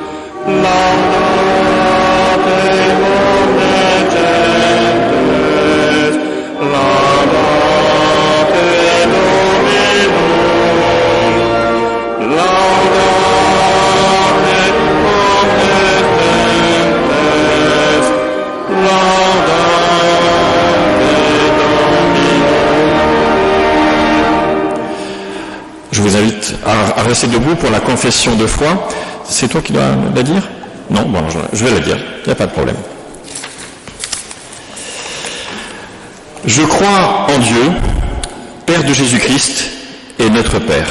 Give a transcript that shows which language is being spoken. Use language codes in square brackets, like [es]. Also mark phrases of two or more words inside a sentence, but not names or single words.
[la] laudate omnes gentes, laudate Dominum, laudate omnes gentes, [fr] Je vous invite à rester debout pour la confession de foi. C'est toi qui dois la dire ? Non, bon, je vais la dire, il n'y a pas de problème. Je crois en Dieu, Père de Jésus-Christ et notre Père.